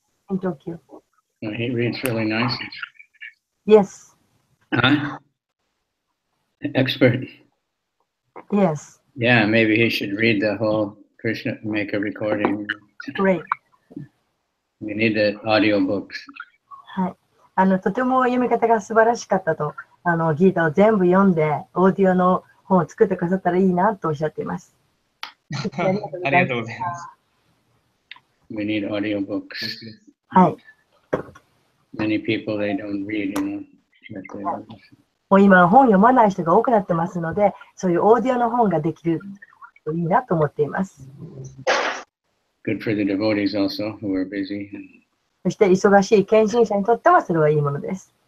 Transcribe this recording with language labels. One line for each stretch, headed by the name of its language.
English: in Tokyo. Oh, he reads really nicely. Yes. Huh? Expert. Yes. Yeah, maybe he should read the whole Krishna, make a recording. Great. We need the audiobooks.
Japanese: はい。とても読み方が素晴らしかったと、ギータを全部読んで、オーディオの本を作ってくださったらいいなとおっしゃっています。ありがとうございます。
English: We need audiobooks.
Japanese: はい。
English: Many people, they don't read, you know.
Japanese: もう今本読まない人が多くなってますので、そういうオーディオの本ができるといいなと思っています。
English: Good for the devotees also who are busy.
Japanese: そして忙しい献身者にとってはそれはいいものです。